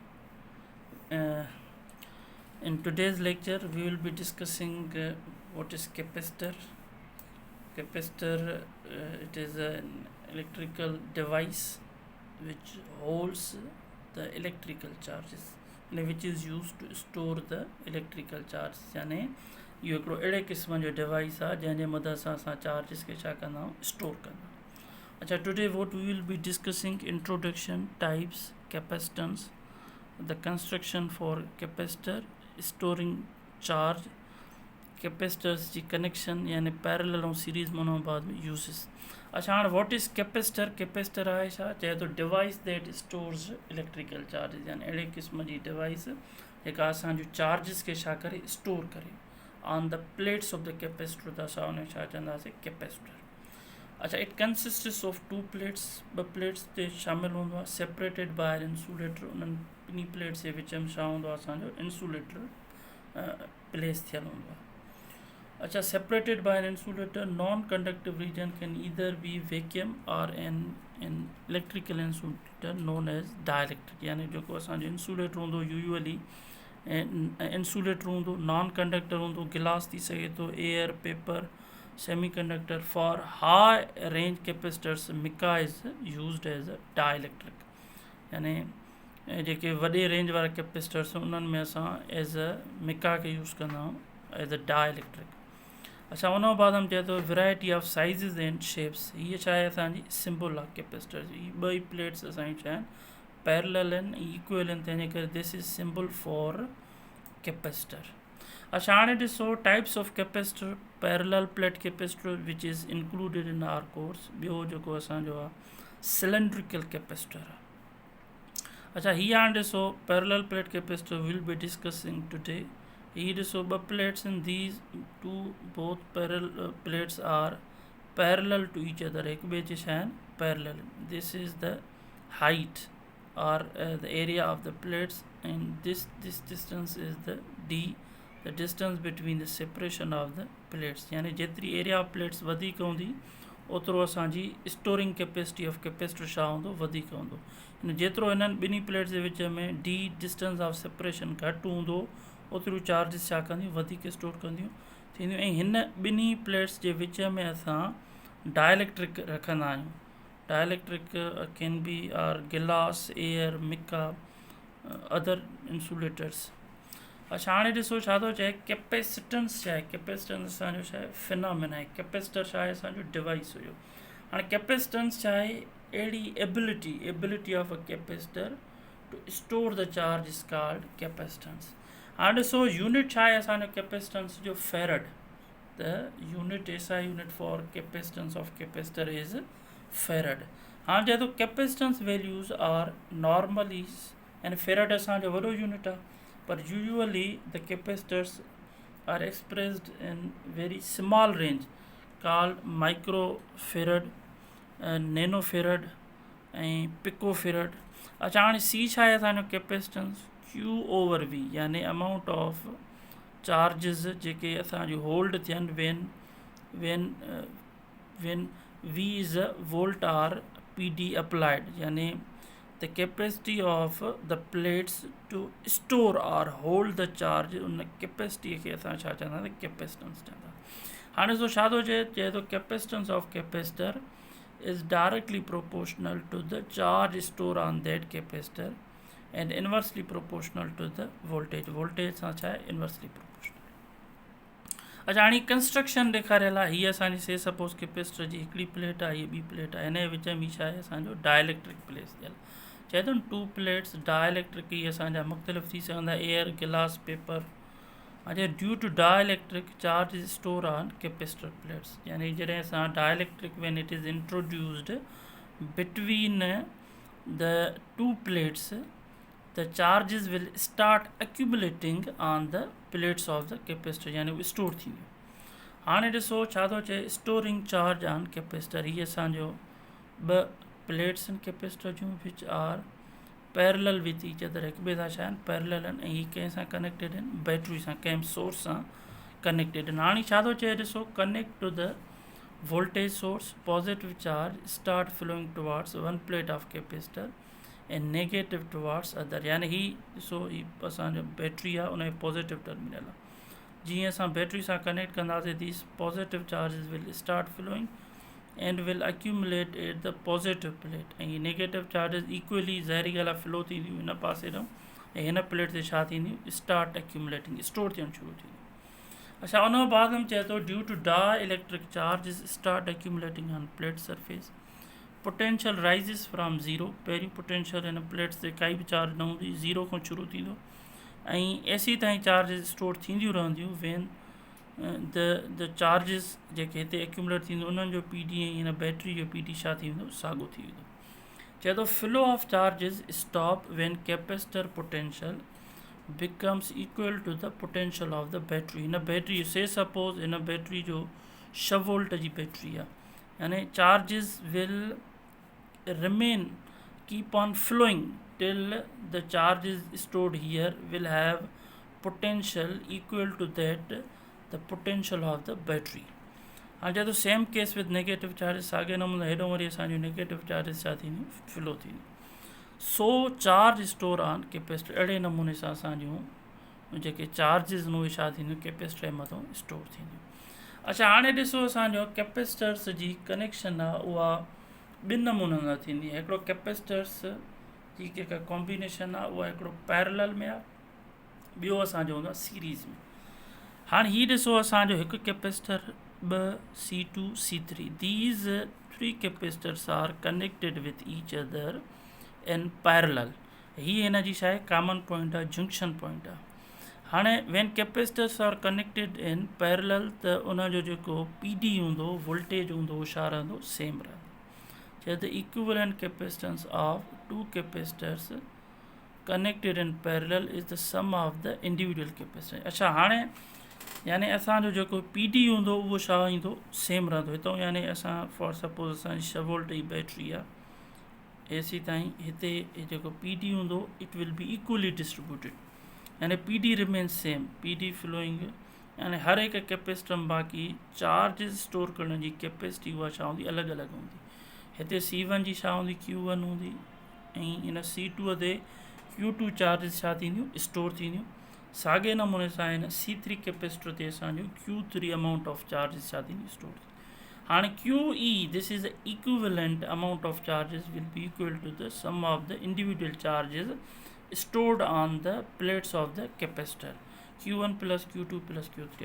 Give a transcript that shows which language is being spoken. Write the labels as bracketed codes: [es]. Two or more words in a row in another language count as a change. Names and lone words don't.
[en] Uh, in today's lecture we will be discussing what is capacitor. Capacitor, it is an electrical device which holds the electrical charges, which is used to store the electrical charge. [sd] यानी इहो हिकिड़ो अहिड़े क़िस्म जो डिवाइस आहे जंहिंजे मदद सां असां चार्जिस खे छा कंदा आहियूं, स्टोर कंदा आहियूं. अच्छा, [en] Today what we will be discussing introduction, types, capacitance, the construction for capacitor, storing charge, capacitors ji connection yani parallel ain series [sd] में उन बाद में [en] यूज़िस. [sd] अच्छा, हाणे [en] what is capacitor. [sd] कैपेसिटर आहे छा, चए थो [en] device that stores electrical charges, [sd] यानी अहिड़े क़िस्म जी डिवाइस जेका असांजो चार्जिस खे छा करे, स्टोर करे [en] on the plates of the capacitor. [sd] त असां उन छा चवंदासीं, कैपेसिटर. [en] अच्छा, it consists of two plates, [sd] ॿ प्लेट्स ते शामिलु हूंदो आहे, [en] separated by insulator. [sd] उन्हनि ॿिन्ही प्लेट्स जे विच में छा हूंदो आहे, असांजो [en] insulator place [sd] थियलु हूंदो आहे. [en] अच्छा, separated by an insulator. Non conductive region can either be vacuum or an electrical insulator known as dielectric. [sd] यानी जेको असांजो इंसुलेटर हूंदो [en] usually insulator [sd] हूंदो, [en] non conductor [sd] हूंदो, गिलास थी सघे थो, [en] air, paper, semi conductor. for high range capacitors mica is used as a dielectric. [sd] यानी जेके वॾे रेंज वारा कैपेसिटर्स उन्हनि में असां [en] as a mica [sd] खे यूज़ कंदा आहियूं [en] as a dielectric. [sd] अच्छा, उन बाद हम चए थो [en] variety of sizes and shapes. [sd] हीअ छा आहे, असांजी सिंबल आहे कैपेसिटर जी. ॿ ई प्लेट्स असांजी छा आहिनि, पैरेलल आहिनि, इक्वल आहिनि, तंहिंजे करे [en] this is symbol for capacitor. [sd] अच्छा, हाणे ॾिसो [en] types of capacitor. parallel plate capacitor which is included in our course. [sd] ॿियो जेको असांजो आहे [en] cylindrical capacitor [sd] आहे. [en] अच्छा, [sd] हीअ हाणे ॾिसो [en] parallel plate capacitor will be discussing today. [sd] हीअ ॾिसो ॿ [en] plates in these two both parallel plates are parallel to each other. [sd] हिक ॿिए जे छा आहिनि, पैरेलल. [en] this is the height or the area of the plates, and this distance is the distance between the separation of the plates. [sd] यानी जेतिरी [en] area of plates [sd] वधीक हूंदी ओतिरो असांजी [en] storing capacity of capacitor [sd] छा हूंदो, वधीक हूंदो. जेतिरो हिननि ॿिन्ही प्लेट्स जे विच में [en] the distance of separation [sd] घटि हूंदो ओतिरियूं चार्जिस छा कंदियूं, वधीक स्टोर कंदियूं थींदियूं. ऐं हिन ॿिन्ही प्लेट्स जे विच में असां डाइलेक्ट्रिक रखंदा आहियूं. [en] Dielectric can be or glass, air, mica, other insulators. [sd] अच्छा, हाणे ॾिसो छा थो चए, कैपेसिटेंस छा आहे. कैपेसिटेंस असांजो छा आहे, फिनोमेना आहे. कैपेसिटर छा आहे, असांजो डिवाइस हुयो. हाणे कैपेसिटेंस छा आहे, अहिड़ी [en] ability of a capacitor to store the charge is called capacitance. [sd] हाणे ॾिसो यूनिट छा आहे असांजो कैपेसिटेंस जो, फेरड. [en] the unit SI unit for capacitance of capacitor is farad. [sd] हाँ, चए थो [en] capacitance values are normally, and farad [sd] असांजो वॾो यूनिट आहे, [en] पर usually the capacitors are expressed in very small range called micro farad, nano farad and pico farad. [sd] अच्छा, हाणे सी छा आहे असांजो कैपेसिटेंस, Q/V, यानी [en] amount of charges [sd] जेके असांजो होल्ड थियनि [en] when V is a volt or PD applied. यानी the capacity of the plates to store or hold the charge, [sd] उन कैपेसिटी खे असां छा चवंदासीं, कैपेसिटेंस चवंदा. हाणे ॾिसो छा थो चए थो [en] capacitance of capacitor is directly proportional to the charge stored on that capacitor and inversely proportional to the voltage [sd] सां छा आहे, [en] inversely proportional. [sd] अच्छा, हाणे कंस्ट्रक्शन ॾेखारियल आहे. हीअ असांजी [en] say suppose [sd] कैपेसिटर जी हिकिड़ी प्लेट आहे, हीअ ॿी प्लेट आहे, हिन जे विच में छा आहे असांजो डाइलेक्ट्रिक प्लेस थियल. चए थो न [en] two plates dielectric. [sd] इहे असांजा मुख़्तलिफ़ थी सघंदा, [en] air, glass, paper. अच्छा, due to dielectric charge is store on capacitor plates. [sd] यानी जॾहिं असां [en] dielectric when it is introduced between the two plates, the charges will start accumulating on the plates of the capacitor, [sd] यानी वो स्टोर थी वियो. हाणे ॾिसो छा थो चए, [en] storing charge on capacitor. [sd] हीअ असांजो ॿ प्लेट्स आहिनि कैपेसिटर जूं [en] which are parallel with each other. [sd] हिक ॿिए सां छा आहिनि, पैरेलल आहिनि, ऐं हीअ कंहिं सां कनेक्टेड आहिनि, बैटरी सां, कंहिं सोर्स सां connected आहिनि। हाणे छा थो चए ॾिसो, [en] connect to the voltage source, positive charge start flowing towards one plate of capacitor and negative towards other। [sd] यानी ही ॾिसो ही असांजो बैटरी आहे, उन जो [en] positive terminal [sd] आहे। जीअं असां बैटरी सां कनेक्ट कंदासीं, [en] these positive charges will start flowing and will accumulate at the positive plate, [sd] ऐं [en] negative charges [sd] इक्वली ज़ाहिरी ॻाल्हि आहे फ्लो थींदियूं हिन पासे ॾांहुं, ऐं हिन प्लेट ते छा थींदियूं, [en] start accumulating, [sd] स्टोर थियणु शुरू थींदियूं। अच्छा, उन खां बाद में चए थो [en] due to dielectric charges start accumulating on plate surface, potential rises from zero. [sd] पहिरीं पोटेंशियल हिन प्लेट्स ते काई बि चार्ज न हूंदी, ज़ीरो खां शुरू थींदो, ऐं एसी ताईं चार्जिस स्टोर थींदियूं रहंदियूं। [en] when the charges [sd] जेके हिते एक्यूमुलेट थींदो उन्हनि जो पी डी ऐं हिन बैटरी जो पी डी छा थी वेंदो, साॻियो थी वेंदो। चए थो [en] flow of charges stop when capacitor potential becomes equal to the potential of the battery। [sd] हिन बैटरी [en] say suppose [sd] हिन बैटरी जो 6 वोल्ट जी बैटरी आहे, यानी [en] charges will remain keep on flowing till the charge is stored here will have potential equal to that the potential of the battery। [sd] हाणे चए थो [en] same case with negative charges, [sd] साॻे नमूने हेॾो वरी असांजूं [en] negative charges [sd] छा थींदियूं, फ्लो थींदियूं। [en] so charge store on capacitor, [sd] अहिड़े नमूने सां असांजूं जेके चार्जिस आहिनि उहे छा थींदियूं, कैपेसिटर जे मथां स्टोर थींदियूं। अच्छा, हाणे ॾिसो असांजो कैपेसिटर्स जी कनेक्शन आहे उहा ॿिनि नमूननि सां थींदी आहे। हिकिड़ो कैपेसिटर्स जी जेका कॉम्बिनेशन आहे उहा हिकिड़ो पैरेलल में आहे, ॿियो असांजो हूंदो आहे सीरीज़ में। हाणे हीउ ॾिसो असांजो हिकु [en] कैपेसिटर, 2 C2 C3, these 3 capacitors are connected with each other in parallel. [sd] हीअ हिन जी छा आहे, कॉमन पॉइंट आहे, जंक्शन पॉइंट आहे। हाणे [en] when capacitors are connected in parallel [sd] त उनजो जेको पी डी हूंदो, वोल्टेज हूंदो, उहो छा रहंदो, सेम रहंदो। चए त [en] equivalent capacitance of 2 capacitors connected in parallel is the sum of the individual capacitor. [sd] अच्छा, हाणे यानी असांजो जेको पी डी हूंदो उहो छा ईंदो, सेम रहंदो। हितां यानी असां [en] for suppose [sd] असांजी 6 वोल्ट जी बैटरी आहे एसी ताईं, हिते जेको पी डी हूंदो [en] it will be equally distributed, [sd] यानी [en] PD remains same, PD flowing, [sd] यानी हर हिकु कैपेसिटर में बाक़ी चार्जिस स्टोर करण जी कैपेसिटी उहा छा हूंदी, अलॻि अलॻि हूंदी। हिते C1 जी छा हूंदी, Q1 हूंदी, ऐं हिन C2 ते Q2 चार्जिस छा थींदियूं, स्टोर थींदियूं। साॻे नमूने सां हिन C3 कैपेसिटर ते असांजो Q3 [en] amount of charges [sd] छा थींदियूं, स्टोर। [en] हाणे QE, this is the equivalent amount of charges will be equal to the sum of the individual charges stored on the plates of the capacitor, Q1 plus Q2 plus Q3।